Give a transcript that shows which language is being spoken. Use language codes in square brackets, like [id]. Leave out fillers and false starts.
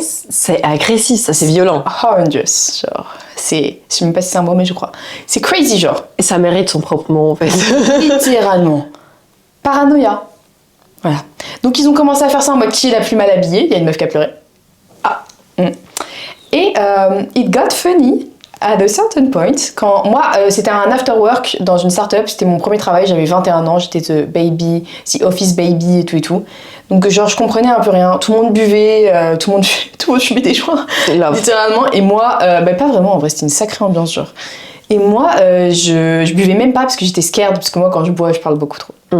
[fr] C'est agressif, ça, c'est violent. [en] Horrendous, genre. [fr] Je sais même pas si c'est un mot, mais je crois. C'est crazy, genre. Et ça mérite son propre nom, en fait. Littéralement. Paranoïa. Voilà. Donc ils ont commencé à faire ça en mode qui est la plus mal habillée. Il y a une meuf qui a pleuré. Ah. Et [en] it got funny at a certain point. [fr] Quand moi, c'était un after work dans une startup. C'était mon premier travail. J'avais 21 ans. J'étais [en] the office baby [fr] et tout et tout. Donc genre je comprenais un peu rien. Tout le monde buvait, tout le monde fumait des joints, littéralement. Et moi, pas vraiment. En vrai, c'était une sacrée ambiance, genre. Et moi, je buvais même pas parce que j'étais scared, parce que moi, quand je bois, je parle beaucoup trop.